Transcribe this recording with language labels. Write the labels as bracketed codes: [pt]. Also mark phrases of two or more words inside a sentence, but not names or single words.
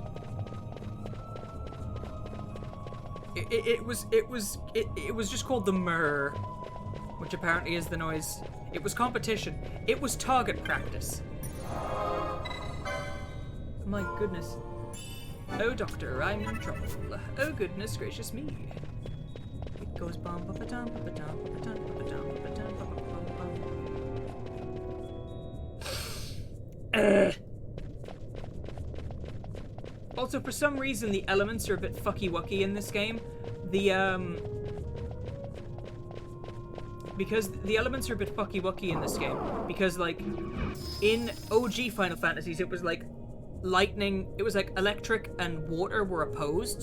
[en] It was just called the Murr, which apparently is the noise. It was competition. It was target practice. My goodness. Oh, doctor, I'm in trouble. Oh, goodness gracious me. It goes bum ba ba dum ba dum ba dum ba dum ba dum ba bum bum. Also, for some reason, the elements are a bit fucky-wucky in this game. because the elements are a bit fucky-wucky in this game. Because, like, in OG Final Fantasies, it was like lightning, it was like electric and water were opposed.